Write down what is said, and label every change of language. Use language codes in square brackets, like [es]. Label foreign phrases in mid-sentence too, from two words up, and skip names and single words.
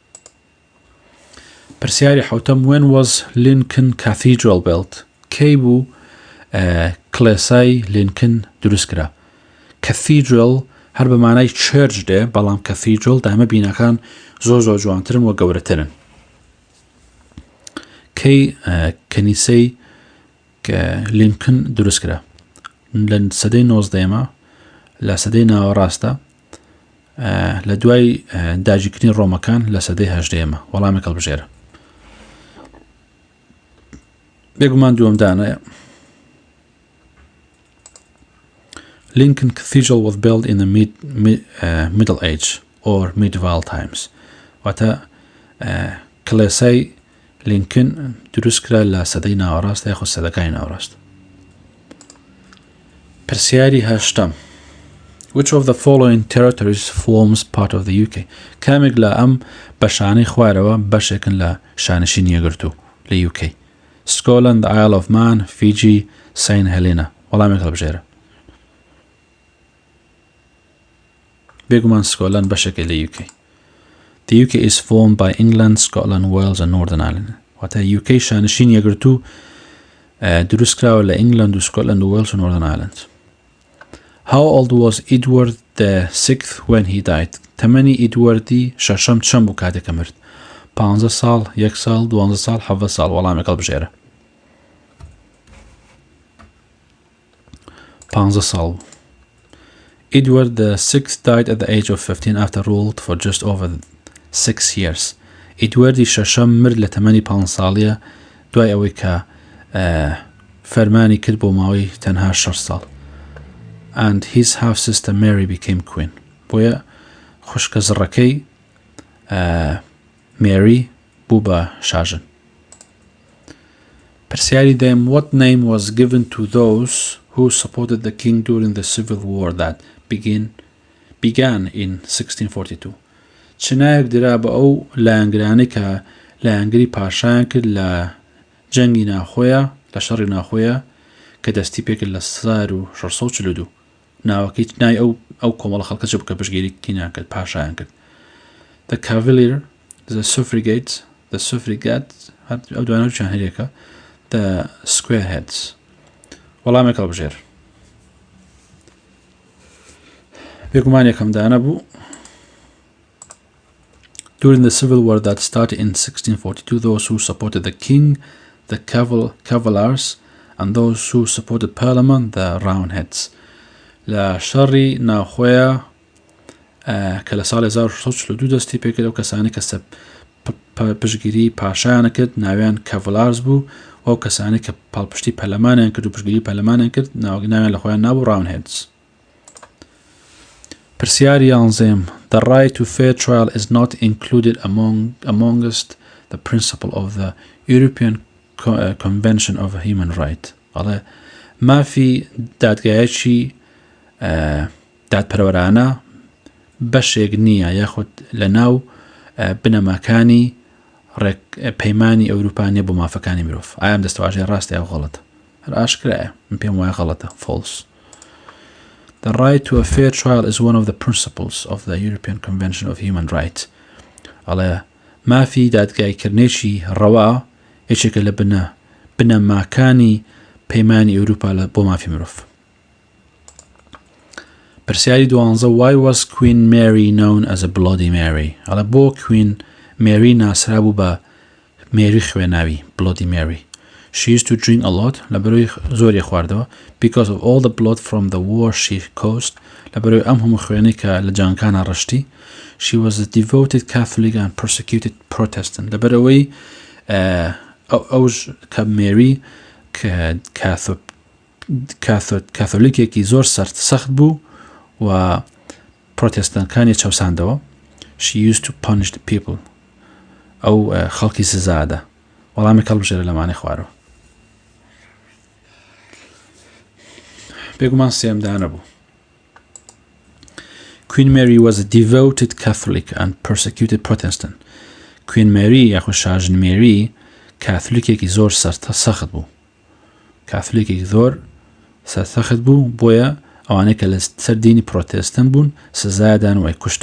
[ckb] پرسیاری حوتەم [en] when was Lincoln Cathedral built? [ckb] کەی بوو کڵێسای لینکن دروست کرا؟ Cathedral هەر بە مانای چێرج دێ بەڵام کەثیدرڵ دامە بینەکان زۆر جوانترن و گەورەترن. کەی کەنیسەی لینکن دروستکرا لە سەدەی 19ەمە لە سەدەی ناوەڕاستە لە دوای داگیرکردنی ڕۆمەکان لە سەدەی 18ەمە وەڵامێک هەڵبژێرە. بێگومان دووەمدانەیە. [en] Lincoln Cathedral was built in the Middle Age or medieval times. [ckb] واتە کڵێسای لینکن دروستکرا لە سەدەی ناوەڕاست یاخود سەدەکانی ناوەڕاست. پرسیاری هەشتەم. [en] Which of the following territories forms part of the UK? [ckb] کامێک لە ئەم بەشانەی خوارەوە بەشێکن لە شانشینی یەکگرتوو لە UK. [en] Scotland, Isle of Man, Fiji, Saint Helena. [ckb] وەڵامێک هەڵبژێرە. بێگومان سکۆتلەند بەشێکە لە UK. [en] The UK is formed by England, Scotland, Wales and Northern Ireland. [ckb] واتە UK شانشین یەکگرتوو دروستکراوە لە ئینگلند و سکۆتلەند و وێلز و Northern Ireland. [en] How old was Edward VI when he died? [ckb] تەمەنی ئیدوەردی شەشەم چەند بوو کاتێکە مرد؟ 15 ساڵ، 1 ساڵ، 12 ساڵ، 7 ساڵ. وەڵامێک هەڵبژێرە. 15 ساڵ. [en] Edward VI died at the age of 15 after ruled for just over 6 years. [ckb] ئیدوەردی شەشەم مرد لە تەمەنی 5 ساڵیە دوای ئەوەی کە فەرمانی کرد بۆ ماوەی تەنها 6 ساڵ. [en] And his half-sister Mary became queen. [ckb] بۆیە خوشکە زڕەکەی مێری بوو بە شاژن. پرسیاری دەیەم. [en] What name was given to those who supported the king during the civil war that began in 1642? [ckb] چنایەک درا بە ئەو لایەنگرانی کە لایەنگری پاشایان کرد لە جەنگی ناخۆیە لە شەڕی ناخۆیە کە دەستی پێکرد لە 1642. ناوەکەی نای ئەو کۆمەڵە خەڵکە چ بکە پشتگیری کینیان کرد پاشایان کرد. [en] The Cavalier, the Suffragettes, [ckb] ئەو دوانە چیان هەرێکە [en] the Squareheads. [ckb] وەڵامێک هەڵبژێر. بێگومان یەکەمدانە بوو. [en] During the civil war that started in 1642, those who supported the king, the Cavaliers, and those who supported Parliament, the Roundheads. [ckb] لە شەڕی ناخۆیە کە لە ساڵی 1642 دەستی پێکرد ئەو کەسانی کە پشتگیری پاشایان کرد ناویان کەڤلارز بوو و ئەو کەسانی کە پاڵپشتی پەرلەمانیان کرد و پشتگیری پەرلەمانیان کرد ناویان لە خۆیان نابوو Roundheads. پرسیاری 11. [en] The right to fair trial is not included amongst the principle of the European Convention of Human Rights. [ckb] ئەڵێ مافی دادگایەکی دادپەروەرانە بەشێک نییە یاخود لە ناو بنەماکانی پەیمانی ئەوروپا نیە بۆ مافەکانی مرۆڤ. ئایا ئەم دەستەواژەیە ڕاستە یاخود غەڵەتە؟ هەر ئاشکرایە. من پێم وایە غەڵەتە. [en] False. The right to a fair trial is one of the principles of the European Convention of Human Rights. [ckb] ئەڵێ مافی دادگایکردنێکی ڕەوا یەکێکە لە بنەماکانی پەیمانی ئەوروپا بۆ مافی مرۆڤ. پرسیاری 12. [en] Why was Queen Mary known as a Bloody Mary? [ckb] ئەڵێ بۆ Queen Mary ناسرا بوو بە مێری خوێناوی Bloody Mary. [en] She used to drink a lot [ckb] لەبەرەوەی زۆری خواردەوە [en] because of all the blood from the war she caused [ckb] لەبەرەوەی ئەم هەموو خوێنەی کە لە جانکانە ڕشتی. [en] She was a devoted Catholic and persecuted Protestant [ckb] لەبەرەوەی ئەوش کە مێری کاثۆلیکێکی زۆر سەخت بوو و پرۆتێستانەکانی چەوساندەوە. [en] She used to punish the people. [ckb] ئەو خەڵکی سزادە. وەڵامی هەڵبژێرە لەمانەی خوارەوە. بێگومان سێمدانە بوو. [en] Queen Mary was a devoted Catholic and persecuted Protestant. [ckb] Queen Mary یاخود شاژن مێری کاثۆلیکێکی زۆر سەخت بوو. کاثۆلیکێکی زۆر سەخت بوو بۆیە ئەوانەی کە لە سەر دینی پرۆتێستان بوون سزادان و کوشتن.